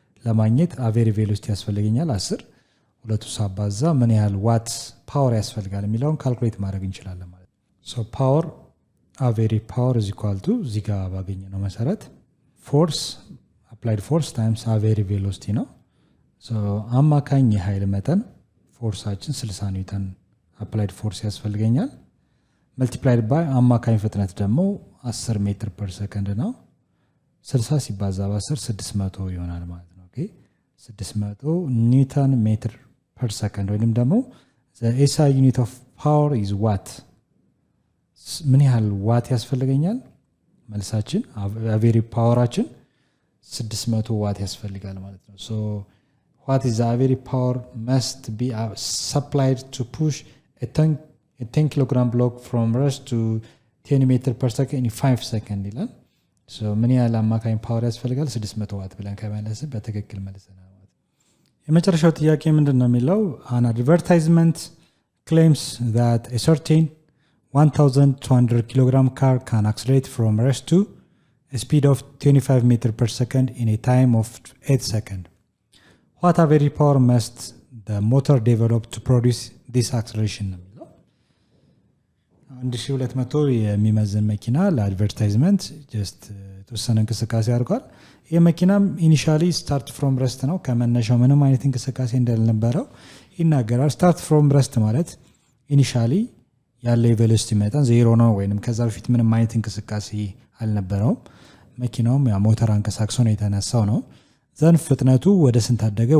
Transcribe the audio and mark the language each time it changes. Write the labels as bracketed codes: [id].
[am] ለማግኘት አቬሪ ቬሎሲቲ ያስፈልገኛል 10 ሁለቱ ሳባዛ ምን ያህል ዋት ፓወር ያስፈልጋል የሚለውን ካልኩሌት ማድረግ እንችላለን ማለት ነው። ሶ ፓወር አቬሪ ፓወር is equal to እዚህ ጋር ባገኘነው መሰረት ፎርስ አፕላይድ ፎርስ ታይምስ አቬሪ ቬሎሲቲ ነው። ሶ አማካኝ የኃይል መጠን ፎርሳችን 60 ኒውተን አፕላይድ ፎርስ ያስፈልገኛል መልቲፕላይድ ባይ አማካኝ ፍጥነት ደግሞ 10 ሜትር ፐር ሰከንድ ነው። 60 ሲባዛ በ10 600 ይሆናል ማለት ነው። ኦኬ 600 ኒውተን ሜትር ፐር ሰከንድ ወይንም ደግሞ the SI unit of power is watt ምን ያህል ዋት ያስፈልገኛል? [en] መልሳችን አቬሪ ፓወራችን 600 ዋት ያስፈልጋል ማለት ነው። so what is the average power must be supplied to push a 10 kilogram block from rest to 10 meter per second in 5 seconds ይላል። so ምን ያህል አማካኝ ፓወር ያስፈልጋል? 600 ዋት ብለን ከመለስን በትክክል መልሰናል ማለት ነው። የመጨረሻው ጥያቄ ምንድነው የሚለው an advertisement claims that a certain 1200 kilogram car can accelerate from rest to a speed of 25 meter per second in a time of 8 seconds. What average power must the motor develop to produce this acceleration? [am] 1200 የሚመዝን መኪና ለአድቨርታይዝመንት ጀስት የተወሰነ እንቅስቃሴ አድርጓል። ይህ መኪናም ኢኒሻሊ ስታርት ፍሮም ረስት ነው። ከመነሻው ምንም አይነት እንቅስቃሴ እንዳልነበረው ይናገራል። ስታርት ፍሮም ረስት ማለት ኢኒሻሊ ያለው የቬሎሲቲ መጠን ዜሮ ነው ወይንም ከዛ በፊት ምንም አይነት እንቅስቃሴ አልነበረውም። መኪናውም ያ ሞተር አንቀሳቅሶ ነው የተነሳው ነው። ዘን ፍጥነቱ ወደ ስንት አደገ?